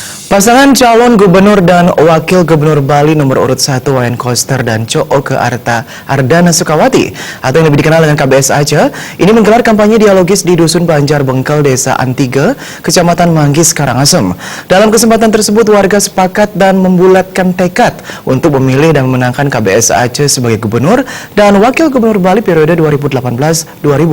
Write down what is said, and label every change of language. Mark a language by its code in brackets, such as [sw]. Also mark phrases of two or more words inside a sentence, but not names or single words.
[id] Pasangan calon gubernur dan wakil gubernur Bali nomor urut 1 Wayan Koster dan Cooke Ardana Sukawati atau yang lebih dikenal dengan KBS Aceh ini menggelar kampanye dialogis di Dusun Banjar Bengkel, Desa Antige, Kecamatan Manggis, Karangasem. Dalam kesempatan tersebut warga sepakat dan membulatkan tekad untuk memilih dan memenangkan KBS Aceh sebagai gubernur dan wakil gubernur Bali periode 2018-2023.